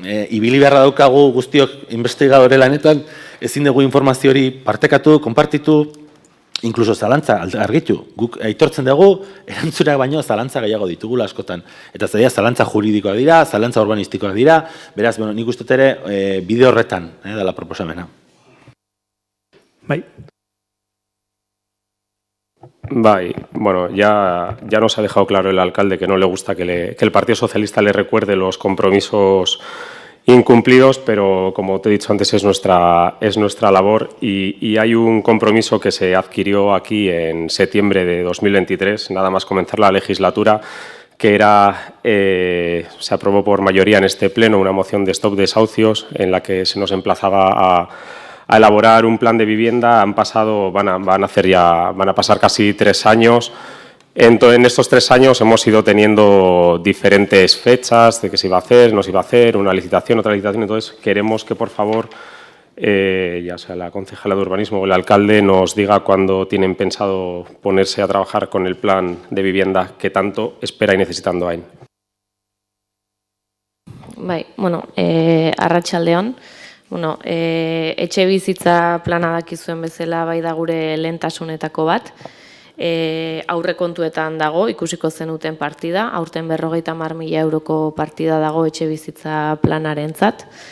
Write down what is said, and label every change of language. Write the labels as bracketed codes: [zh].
[eu] ibili beharra daukagu guztiok investigadore lanetan, ezin dugu informazio hori partekatu, konpartitu, inkluso zalantza argitu, guk aitortzen dugu, erantzunak baino zalantza gehiago ditugula askotan. Eta zalantza juridikoak dira, zalantza urbanistikoak dira, beraz, nik uste ere bide horretan dela proposamena. Bai. [es] Bai, ya nos ha dejado claro el alcalde que no le gusta que el Partido Socialista le recuerde los compromisos incumplidos, pero como te he dicho antes es nuestra labor y hay un compromiso que se adquirió aquí en septiembre de 2023, nada más comenzar la legislatura, que era, se aprobó por mayoría en este pleno una moción de stop desahucios en la que se nos emplazaba a elaborar un plan de vivienda. Van a pasar casi 3 años. En estos 3 años hemos ido teniendo diferentes fechas de que se iba a hacer, no se iba a hacer, una licitación, otra licitación. Entonces, queremos que, por favor, ya sea la concejala de urbanismo o el alcalde, nos diga cuándo tienen pensado ponerse a trabajar con el plan de vivienda que tanto espera y necesita Andoain. [eu] Bai, arratsaldeon. Etxe bizitza plana dakizuen bezala bai da gure lehentasunetako bat. Aurrekontuetan dago, ikusiko zenuten partida, aurten 50.000 euroko partida dago etxe bizitza planarentzat.